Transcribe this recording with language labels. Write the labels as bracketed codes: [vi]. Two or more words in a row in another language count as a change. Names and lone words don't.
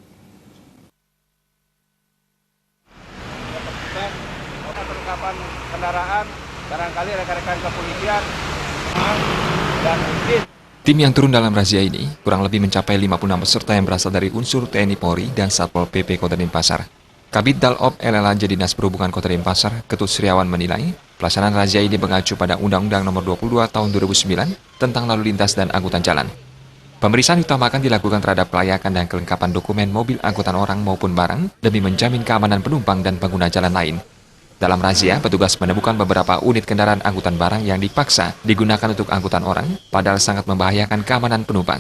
[id] Perlengkapan kendaraan, barangkali rekan-rekan kepolisian dan mungkin tim yang turun dalam razia ini kurang lebih mencapai 56 peserta yang berasal dari unsur TNI Polri dan Satpol PP Kota Denpasar. Kabid Dalop LLAJ Dinas Perhubungan Kota Denpasar, Ketut Sriawan menilai, pelaksanaan razia ini mengacu pada Undang-Undang Nomor 22 Tahun 2009 tentang lalu lintas dan angkutan jalan. Pemeriksaan utamakan dilakukan terhadap kelayakan dan kelengkapan dokumen mobil angkutan orang maupun barang demi menjamin keamanan penumpang dan pengguna jalan lain. Dalam razia, petugas menemukan beberapa unit kendaraan angkutan barang yang dipaksa digunakan untuk angkutan orang, padahal sangat membahayakan keamanan penumpang.